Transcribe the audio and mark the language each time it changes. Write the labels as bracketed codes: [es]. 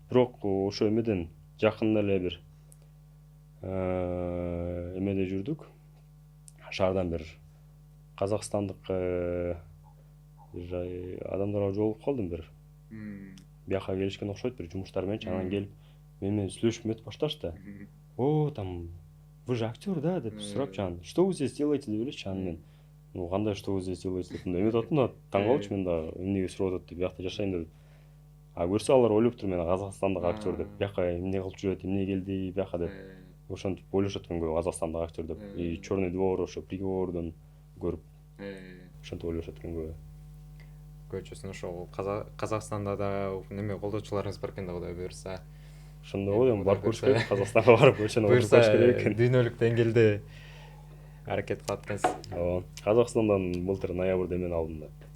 [ky] Бирок ошо эмеден жакында эле бир эмеде жүрдүк. Шаардан бир казакстандык адамдарга жолугуп калдым бир. Бияка келишкен окшойт бир жумуштар мененчи, анан келип менен сүйлөшүп өтүп башташты. [ru] Там вы же актер, да, [ky] деп сурапчы анан. [ru] Что вы здесь делаете [ky] деп элечи анан мен. Кандай [ru] что вы здесь делаете [ky] деп эметип аттым да, таң калчу мен да эмнеге сурап атат деп, биякта жашайм деп. Көрсө алар ойлоптур мен казакстандык актер деп. Бияка эмне кылып жүрөт, эмне келди бияка деп. Ошентип ойлошот экен көбү казакстандык актер деп. Чёрный двор, ошо Приговордон көрүп ошентип ойлошот экен көбү. Көчөсүн ошол Казакстанда да неме колдоочуларыңыз бар экен да, Кудай буюрса. Ошондо ғой эми барып көрүш буюрса- керек, Казакстанга барып көчөнү отуруп Буюрса көрүш керек экен. дүйнөлүк деңгээлде аракет кылат экенсиз. Ооба. Казакстандан былтыр ноябрда мен алдым да.